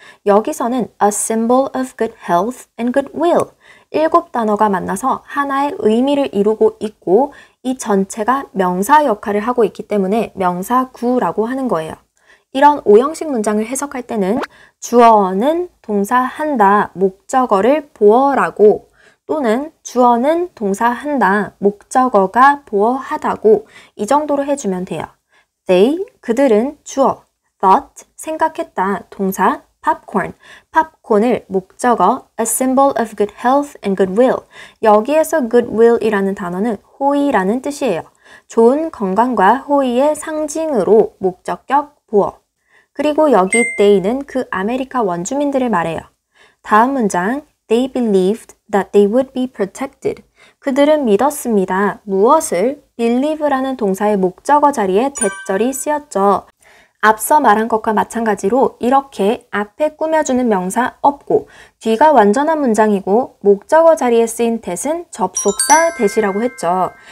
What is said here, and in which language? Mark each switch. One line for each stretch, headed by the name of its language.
Korean: 여기서는
English: a symbol of good health and goodwill
Korean: 7단어가 만나서 하나의 의미를 이루고 있고 이 전체가 명사 역할을 하고 있기 때문에 명사구라고 하는 거예요. 이런 5형식 문장을 해석할 때는 주어는 동사 한다, 목적어를 보어라고 또는 주어는 동사 한다, 목적어가 보어하다고 이 정도로 해주면 돼요. They, 그들은 주어, thought, 생각했다, 동사, popcorn, 팝콘을 목적어,
English: a symbol of good health and goodwill.
Korean: 여기에서 goodwill이라는 단어는 호의라는 뜻이에요. 좋은 건강과 호의의 상징으로 목적격 보어. 그리고 여기 they는 그 아메리카 원주민들을 말해요. 다음 문장,
English: they believed that they would be protected.
Korean: 그들은 믿었습니다. 무엇을? believe라는 동사의 목적어 자리에 대절이 쓰였죠. 앞서 말한 것과 마찬가지로 이렇게 앞에 꾸며주는 명사 없고 뒤가 완전한 문장이고 목적어 자리에 쓰인 that은 접속사 that이라고 했죠.